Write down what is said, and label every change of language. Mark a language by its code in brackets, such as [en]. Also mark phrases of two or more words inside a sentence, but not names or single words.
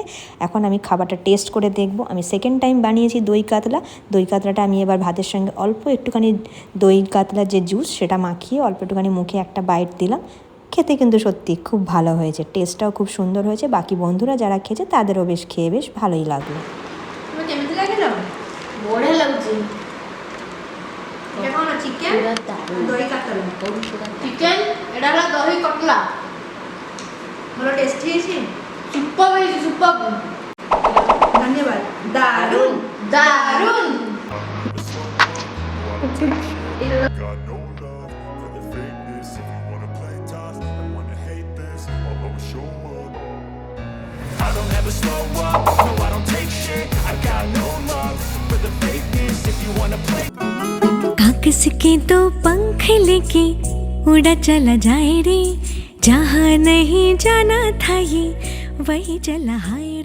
[bn] এখন আমি খাবারটা টেস্ট করে দেখবো। আমি [en] second time [bn] বানিয়েছি দই কাতলা। দই কাতলাটা আমি এবার ভাতের সঙ্গে অল্প একটুখানি দই কাতলার যে জুস সেটা মাখিয়ে অল্প একটুখানি মুখে একটা বাইট দিলাম। খেতে কিন্তু সত্যি খুব ভালো হয়েছে, টেস্টটাও খুব সুন্দর হয়েছে। বাকি বন্ধুরা যারা খেয়েছে তাদেরও বেশ খেয়ে বেশ ভালোই লাগলো। তোমার কেমন লাগিল? [or] ବଢିଆ ଲାଗୁଛି। [bn] এটা কোন চিকেন? [or] ପୁରା ଦାରୁଣ। [bn] দই কাতলা। [or] ଚିକେନ ଏଇଟା ହେଲା ଦହି କଟଲା। [bn] ভালো টেস্টি হয়েছে? [or] ସୁପର ହେଇଛି ସୁପର। [bn] ধন্যবাদ। দারুণ [or] ଦାରୁଣ। [en] Got no love for the fakeness. If you wanna play tough and wanna hate this, I'll always show up. I don't ever slow up, no I don't take shit. I got no love for the fakeness. If you wanna play [hi] कागज के दो पंख लेके उड़ा चला जाए रे, जहाँ नहीं जाना था ये वही चला।